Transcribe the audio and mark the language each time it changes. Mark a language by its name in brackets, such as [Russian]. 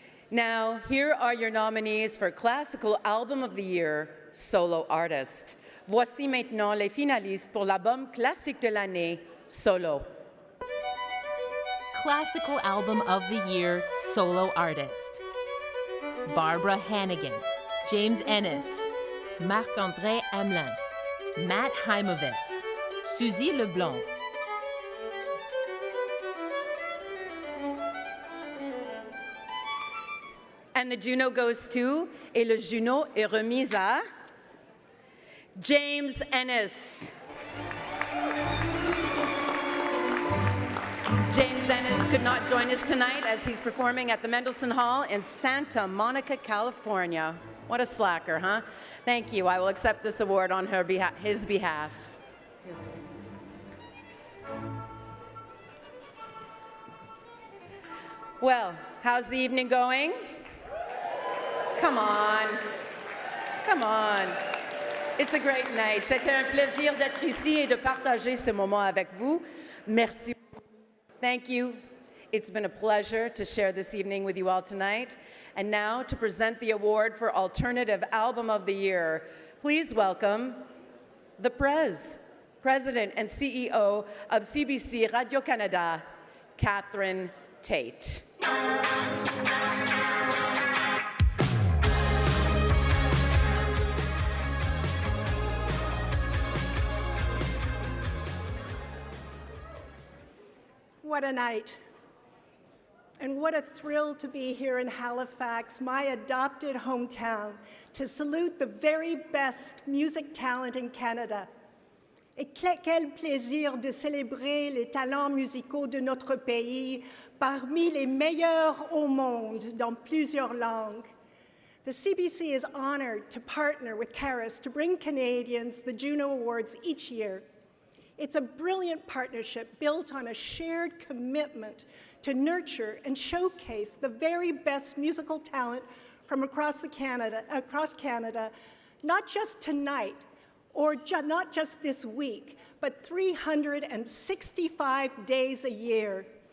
[English] Now, here are your nominees for Classical Album of the Year, Solo Artist. [French] Voici maintenant les finalistes pour l'album classique de l'année, Solo. [English] Classical Album of the Year Solo Artist. Barbara Hannigan, James Ennis, Marc-André Hamelin, Matt Heimovitz, Suzy Leblanc. And the Juno goes to, [French] et le Juno est remis à James Ennis. [English] James Ennis could not join us tonight as he's performing at the Mendelssohn Hall in Santa Monica, California. What a slacker, huh? Thank you. I will accept this award on his behalf. Well, how's the evening going? Come on. Come on. It's a great night. [French] C'était un plaisir d'être ici et de partager ce moment avec vous. Merci. [English] Thank you. It's been a pleasure to share this evening with you all tonight. And now to present the award for Alternative Album of the Year, please welcome the President and CEO of CBC Radio-Canada, Catherine Tate. What a night. And what a thrill to be here in Halifax, my adopted hometown, to salute the very best music talent in Canada. [French] Et quel plaisir de célébrer les talents musicaux de notre pays parmi les meilleurs au monde dans plusieurs langues. [English] The CBC is honored to partner with CARIS to bring Canadians the Juno Awards each year. It's a brilliant partnership built on a shared commitment to nurture and showcase the very best musical talent from across Canada, not just tonight or not just this week, but 365 days a year.